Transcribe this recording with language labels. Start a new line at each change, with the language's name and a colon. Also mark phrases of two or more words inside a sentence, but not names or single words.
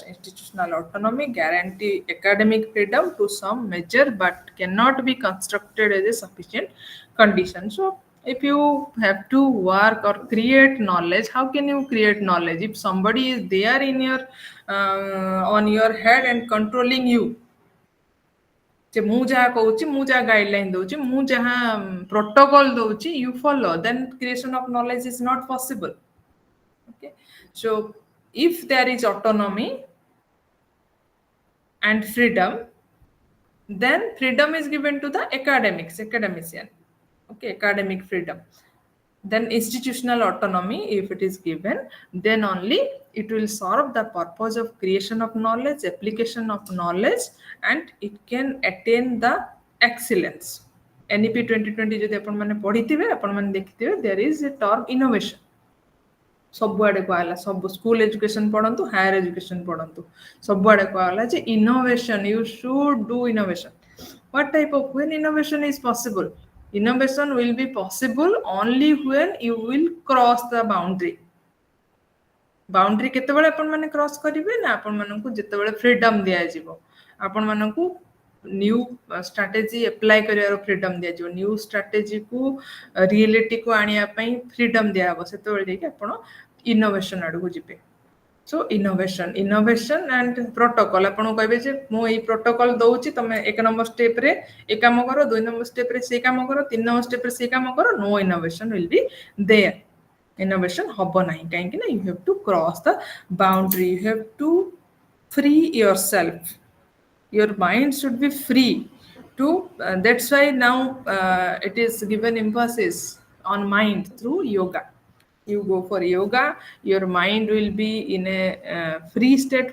English: Institutional autonomy guarantee academic freedom to some measure but cannot be constructed as a sufficient condition. So if you have to work or create knowledge, how can you create knowledge if somebody is there in your on your head and controlling you?
Odia: ଯେ ମୁଁ ଯାହା କହୁଛି, ମୁଁ ଯାହା ଗାଇଡଲାଇନ ଦଉଛି, ମୁଁ ଯାହା ପ୍ରୋଟୋକଲ ଦଉଛି,
English: you follow, then creation of knowledge is not possible. Okay, so if there is autonomy and freedom, then freedom is given to the academician. Okay, academic freedom. Then institutional autonomy, if it is given, then only it will serve the purpose of creation of knowledge, application of knowledge, and it can attain the excellence.
Odia: NEP 2020 ଯଦି ଆପଣ ମାନେ ପଢିଥିବେ, ଆପଣ ମାନେ ଦେଖିଥିବେ,
English: there is a term innovation.
Odia: ସବୁଆଡେ କୁହାଗଲା, ସବୁ
English: school education
Odia: ପଢନ୍ତୁ,
English: higher education
Odia: ପଢନ୍ତୁ, ସବୁଆଡେ କୁହାଗଲା ଯେ
English: innovation, you should do innovation. What type of, when innovation is possible? Innovation will be possible only when you will cross the boundary.
Odia: Boundary କେତେବେଳେ ଆପଣ ମାନେ କ୍ରସ୍ କରିବେ ନା ଆପଣ ମାନଙ୍କୁ ଯେତେବେଳେ ଫ୍ରିଡମ ଦିଆଯିବ, ଆପଣ ମାନଙ୍କୁ
English: new strategy apply
Odia: କରିବାର ଫ୍ରିଡମ ଦିଆଯିବ, ନ୍ୟୁ ଷ୍ଟ୍ରାଟେଜିକୁ ରିଏଲିଟିକୁ ଆଣିବା ପାଇଁ ଫ୍ରିଡମ ଦିଆହେବ, ସେତେବେଳେ ଯାଇକି ଆପଣ ଇନୋଭେସନ ଆଡକୁ ଯିବେ.
English: so innovation and protocol,
Odia: ଆପଣଙ୍କୁ କହିବେ ଯେ ମୁଁ ଏଇ ପ୍ରୋଟୋକଲ ଦଉଛି, ତମେ 1 ନମ୍ବର ଷ୍ଟେପରେ ଏ କାମ କର, 2 ନମ୍ବର ଷ୍ଟେପରେ ସେ କାମ କର, 3 ନମ୍ବର ଷ୍ଟେପରେ ସେ କାମ କର,
English: no innovation will be there. Innovation
Odia: ହବ ନାହିଁ, କାହିଁକି ନା
English: you have to cross the boundary, you have to free yourself, your mind should be free to that's why now it is given emphasis on mind through yoga. You go for yoga, your mind will be in a free state.